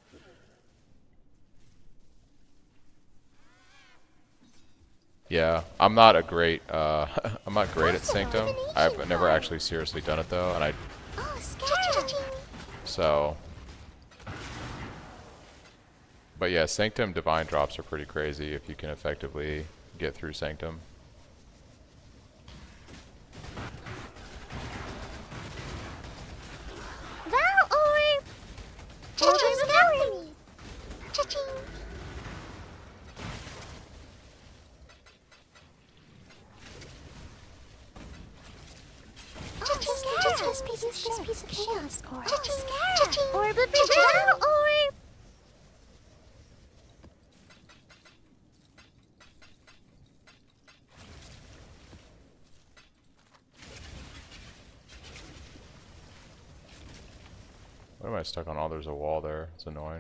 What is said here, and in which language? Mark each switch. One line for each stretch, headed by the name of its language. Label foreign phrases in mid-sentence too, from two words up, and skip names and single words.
English: Yeah, I'm not a great I'm not great at Sanctum. I've never actually seriously done it though, and Oh, Scarab! so. But yeah, Sanctum Divine drops are pretty crazy if you can effectively get through Sanctum. Val Orb! Cha-ching, Val! Cha-ching! Just this piece of chaos core. Cha-ching! Orb of Val Orb! What am I stuck on? Oh, there's a wall there. It's annoying.